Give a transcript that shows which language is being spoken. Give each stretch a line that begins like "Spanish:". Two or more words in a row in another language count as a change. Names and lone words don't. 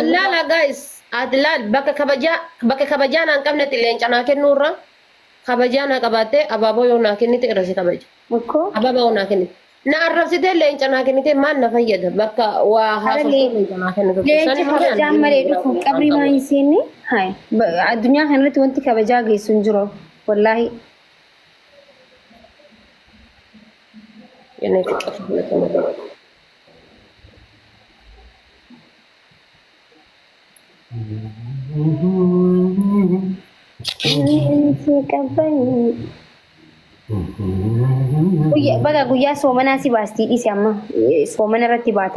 Oromo: Laala guys adlaal bakka kabajaa naan qabnetti leenca naa kennuurra kabajaa naa qabaattee abaaboo yoo naa kennite irra si kabaja. Makkoo. Abaaboo yoo naa kennite. Na arrabsitee leenca naa kennite maal na fayyada bakka waa haasoftuu leenca naa kennitu. Leenci kabajaa malee dhufu qabrii maa hin seenne hayi addunyaa kanarratti wanti kabajaa geessu hin jiru wallahi. Yan ay kapag Guyyaa soomanaa si baastii dhiise amma soomana irratti baatan.